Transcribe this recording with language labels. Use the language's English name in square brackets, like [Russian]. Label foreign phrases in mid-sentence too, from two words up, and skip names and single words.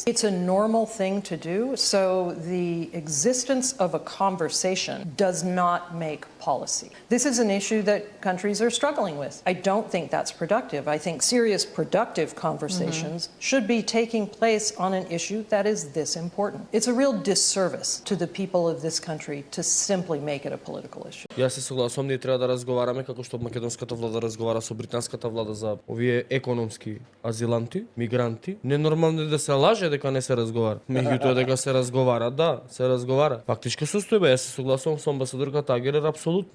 [English] It's a normal thing to do, so the existence of a conversation does not make policy. This is an issue that countries are struggling with. I don't think that's productive. I think serious, productive conversations should be taking place on an issue that is this important. It's a real disservice to the people of this country to simply make it a political issue. [Macedonian] Јас се согласувам, ние треба да разговараме како што македонската влада разговара со британската влада за овие економски азиланти, мигранти. Ненормално е да се лаже дека не се разговара. Меѓутоа дека се разговара, да, се разговара. Фактичка состојба, јас се согласувам со амбасадорката Агер апсолутно.